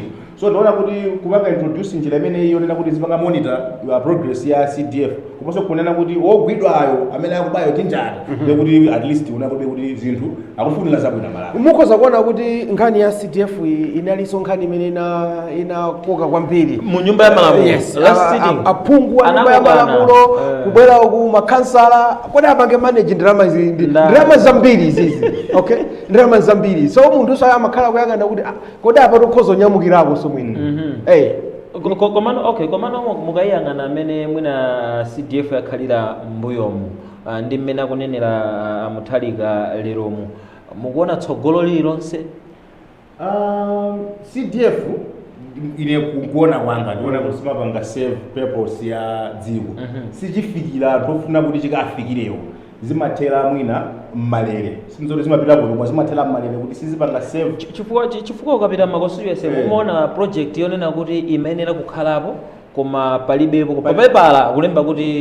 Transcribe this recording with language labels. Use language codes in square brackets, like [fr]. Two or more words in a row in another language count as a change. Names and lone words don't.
[ny] So ndaona kuti kupanga introduce njira imene iyo nena kuti zipanga [en] monitor progress [ny] ya CDF komanso kunena kuti wogwidwayo amene akubayo tinjata ndekuti [en] at least [ny] unakobe kuti zinthu akufunira zabwino Malawi. mukhoza kuona kuti nkhani ya CDF inalinso nkhani imene inakoka kwambiri mu nyumba ya malamulo. Yes, [en] Last sitting. [ny] aphungu a nyumba ya malamulo kubwera ku makhansala kodi apange manage ndalama zambiri izizi okay ndalama zambiri so munthu so amakhala kuyang'ana kuti kodi apa tikhoza onyamukirapo so mwina komano mukayang'ana amene mwina CDF yakhalira mbuyomu ndi mmene akunenera Mutharika leromu mukuona tsogolo lililonse CDF ine kuona kwanga ndiona kuti simapanga [en] serve purpose [ny] ya dziko sichifikira tofuna kuti chikafikirewo zimathera mwina mmalere sinzoti zimapita bwino zimathera mmalere kuti sizipanga serve chifukwa ukapita makonstituency mumaona project yonena kuti imayenera kukhalapo koma palibepo papepala kulemba kuti